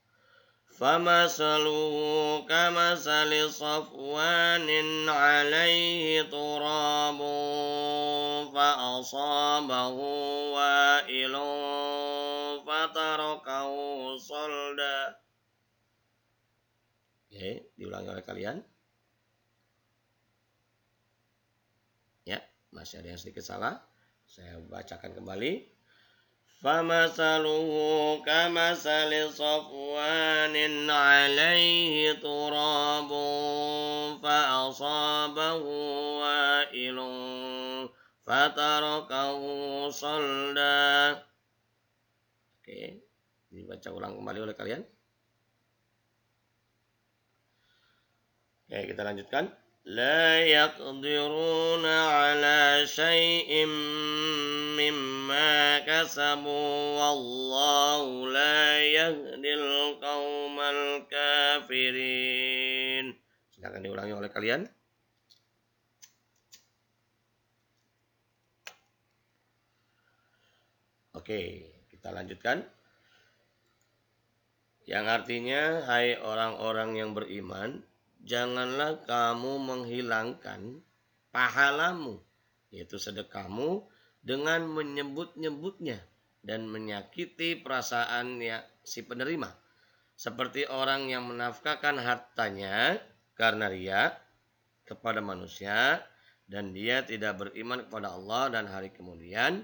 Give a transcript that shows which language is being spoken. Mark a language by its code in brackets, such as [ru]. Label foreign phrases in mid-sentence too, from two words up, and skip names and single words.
[ar] فمثله كمثل صفوان عليه تراب فأصابه وابل فتركه صلدا. [id] Oke, diulangi oleh kalian. Ya, masih ada yang sedikit salah. Saya bacakan kembali. [ar] فمثله كمثل صفوان عليه تراب فأصابه وابل فتركه صلدا. [id] Oke, dibaca ulang kembali oleh kalian. Oke, kita lanjutkan. [ar] لا يقدرون على شيء مما كسبوا والله لا يهدي القوم الكافرين. [id] Silakan diulangi oleh kalian. Oke, kita lanjutkan. Yang artinya, hai orang-orang yang beriman, janganlah kamu menghilangkan pahalamu, yaitu sedekahmu, dengan menyebut-nyebutnya dan menyakiti perasaan si penerima, seperti orang yang menafkahkan hartanya karena riya kepada manusia dan dia tidak beriman kepada Allah dan hari kemudian.